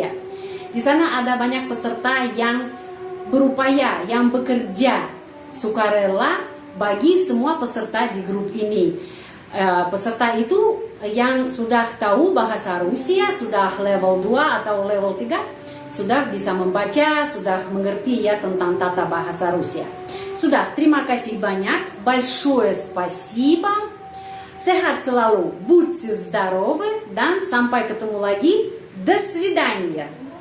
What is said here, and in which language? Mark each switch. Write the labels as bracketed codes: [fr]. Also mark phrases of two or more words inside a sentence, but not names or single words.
[id] Di sana ada banyak peserta yang berupaya, yang bekerja sukarela bagi semua peserta di grup ini. Peserta itu yang sudah tahu bahasa Rusia, sudah level 2 atau level 3, sudah bisa membaca, sudah mengerti, ya, tentang tata bahasa Rusia. Sudah, terima kasih banyak. [ru] Большое спасибо. [id] Sehat selalu, [ru] будьте здоровы, [id] dan sampai ketemu lagi. [ru] До свидания.